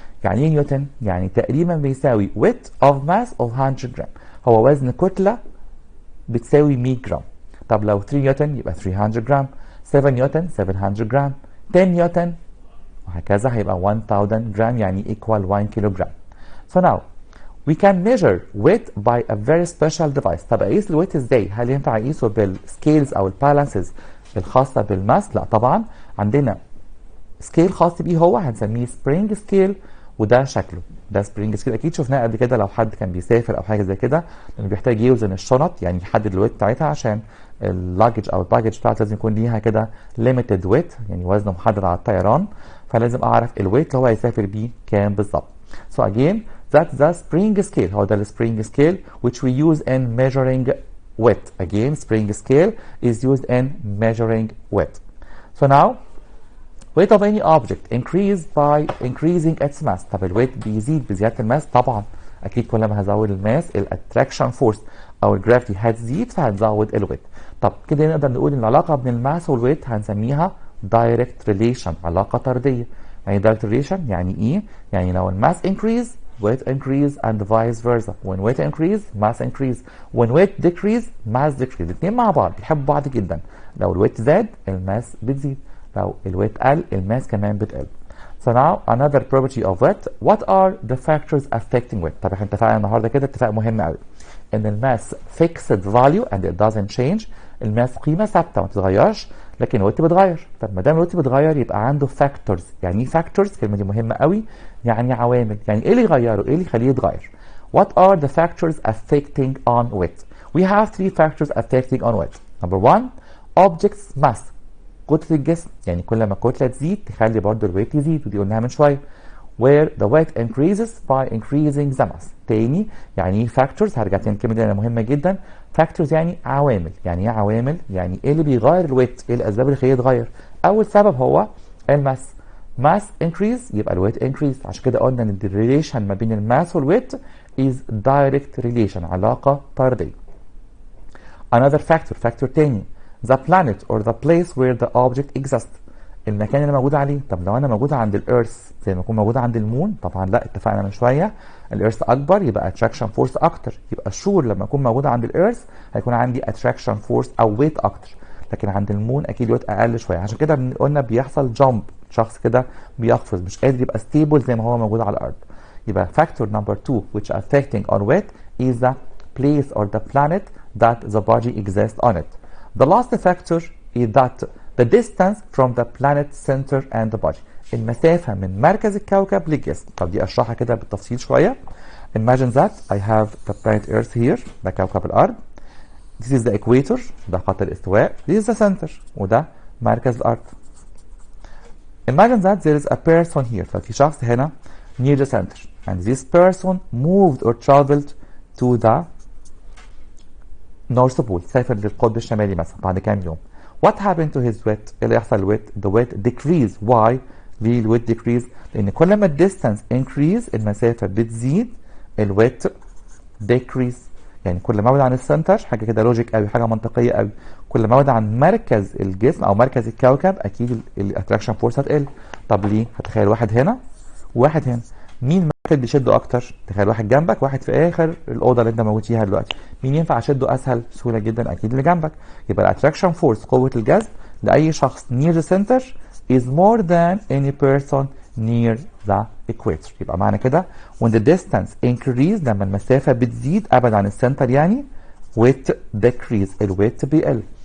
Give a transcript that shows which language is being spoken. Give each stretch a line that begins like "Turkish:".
Arabic: يعني ايه نيوتن؟ يعني تقريبا بيساوي weight of mass of 100 جرام، هو وزن كتلة بتساوي 100 جرام. طب لو 3 نيوتن يبقى 300 جرام، 7 نيوتن 700 جرام، 10 نيوتن وهكذا هيبقى 1000 جرام، يعني equal 1 كيلو جرام.
English: So now we can measure weight by a very special device.
Arabic: طب اقيس الويت ازاي؟ هل ينفع اقيسه بالسكيلز او البالانسز الخاصة بالماس؟ لا طبعا، عندنا سكيل خاص بيه هو هنسميه سبرينج سكيل، وده شكله ده سبرينج سكيل. اكيد شفناه قبل كده لو حد كان بيسافر او حاجه زي كده، لانه بيحتاج يوزن الشنط، يعني يحدد الويت بتاعتها عشان اللاجج او الباجج بتاعته لازم يكون ليها كده ليميتد ويت، يعني وزن محدد على الطيران، فلازم اعرف الويت اللي هو هيسافر بيه كام بالظبط.
English: So again that's the spring scale، هو ده السبرينج scale which we use in measuring weight. Again spring scale is used in measuring weight. So now weight of any object increase by increasing its mass.
Arabic: طب الويت بيزيد بزيادة الماس طبعا، أكيد كل ما هزود الماس الاتراكشن فورس أو الجرافيتي هتزيد فهتزود الويت. طب كده نقدر نقول إن العلاقة بين الماس والويت هنسميها direct relation، علاقة طردية. يعني direct relation يعني ايه؟ يعني لو الماس increase weight increase and vice versa.
English: when weight increase mass increase. when weight decrease mass decrease.
Arabic: الاثنين مع بعض بيحبوا بعض جدا. لو الويت زاد الماس بتزيد، لو الويت قل الماس كمان بتقل.
English: So now another property of weight. What are the factors affecting weight؟ طب احنا اتفقنا النهارده كده اتفاق مهم قوي ان الماس fixed value and it doesn't change.
Arabic: الماس قيمه ثابته ما بتتغيرش، لكن الويت بيتغير. طب ما دام الويت بيتغير يبقى عنده factors. يعني ايه factors؟ الكلمه دي مهمه قوي. يعني عوامل.
English: يعني ايه اللي يغيره؟ ايه اللي يخليه يتغير؟ What are the factors affecting on weight؟ We have three factors affecting on weight. Number one, objects mass.
Arabic: كتلة الجسم، يعني كل ما الكتلة تزيد تخلي برضه الويت يزيد، ودي قلناها من شوية.
English: where the weight increases by increasing the mass.
Arabic: تاني يعني ايه factors؟ هرجع تاني الكلمة دي لأنها مهمة جدا. factors يعني عوامل. يعني ايه عوامل؟ يعني ايه اللي بيغير الويت؟ ايه الأسباب اللي خليه يتغير؟ أول سبب هو الماس.
English: mass increase يبقى الويت increase.
Arabic: عشان كده قلنا ان الريليشن ما بين الماس والويت is direct relation، علاقة طردية.
English: another factor تاني the planet or the place where the object exists. المكان اللي موجود عليه.
Arabic: طب لو انا موجود عند الارث زي ما اكون موجود عند المون، طبعا لا، اتفقنا من شويه الارث اكبر يبقى اتراكشن فورس اكتر. يبقى الشور لما اكون موجود عند الارث هيكون عندي اتراكشن فورس او ويت اكتر، لكن عند المون اكيد ويت اقل شويه. عشان كده قلنا بيحصل جامب، شخص كده بيقفز مش قادر يبقى ستيبل زي ما هو موجود على الارض.
English: يبقى factor number 2 which affecting on weight is the place or the planet that the body exists on it. The last factor is that the distance from the planet center and the body.
Arabic: المسافة من مركز الكوكب للجسم. طب دي اشرحها كده بالتفصيل شوية.
English: Imagine that I have the planet Earth here. ده كوكب الأرض. This is the equator. ده خط الاستواء. This is the center.
Arabic: وده مركز الأرض.
English: Imagine that there is a person here. ففي شخص هنا near the center. And this person moved or traveled to the North Pole.
Arabic: سافر للقطب الشمالي مثلا بعد كام يوم.
English: What happened to his weight؟ ايه اللي يحصل الويت؟ The weight decrease.
Arabic: Why؟ ليه الويت decrease؟ لأن كل ما الديستانس increase المسافة بتزيد، الويت decrease. يعني كل ما ابعد عن السنتر، حاجة كده لوجيك قوي، حاجة منطقية قوي، كل ما ابعد عن مركز الجسم أو مركز الكوكب أكيد الاتراكشن فورس هتقل. طب ليه؟ هتخيل واحد هنا وواحد هنا، مين واحد بيشده اكتر؟ تخيل واحد جنبك واحد في اخر الاوضه اللي انت موجود فيها دلوقتي، مين ينفع اشده اسهل بسهوله جدا؟ اكيد اللي جنبك. يبقى الاتراكشن فورس قوه الجذب لاي شخص near the center is more than any person near the equator. يبقى معنى كده when the distance increase لما المسافه بتزيد ابعد عن السنتر يعني weight decrease الويت بيقل.